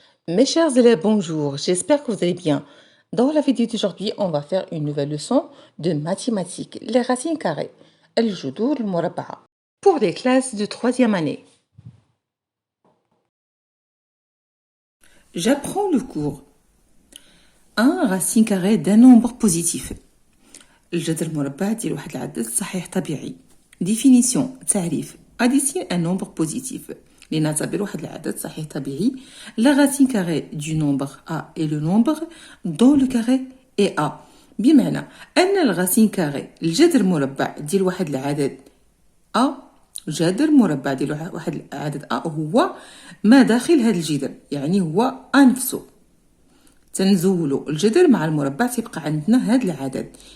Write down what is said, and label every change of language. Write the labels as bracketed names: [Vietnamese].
[French] Mes chers élèves, bonjour, j'espère que vous allez bien. Dans la vidéo d'aujourd'hui, on va faire une nouvelle leçon de mathématiques, les racines carrées, الجذور المربعة, pour les classes de troisième année. J'apprends le cours. Un racine carrée d'un nombre positif. [Arabic] الجذر المربع ديال واحد العدد صحيح طبيعي. Définition, تعريف. [French] Addition un nombre positif. [Arabic] لنعتبر واحد العدد صحيح طبيعي. [French] La racine carrée du nombre A est le nombre dont le carré est A. [Arabic] بمعنى أن الرacine carrée الجذر المربع ديال واحد العدد A جذر مربع ديال واحد العدد A هو ما داخل هذا الجذر، يعني هو A نفسه. تنزولوا الجذر مع المربع تبقى عندنا هذا العدد.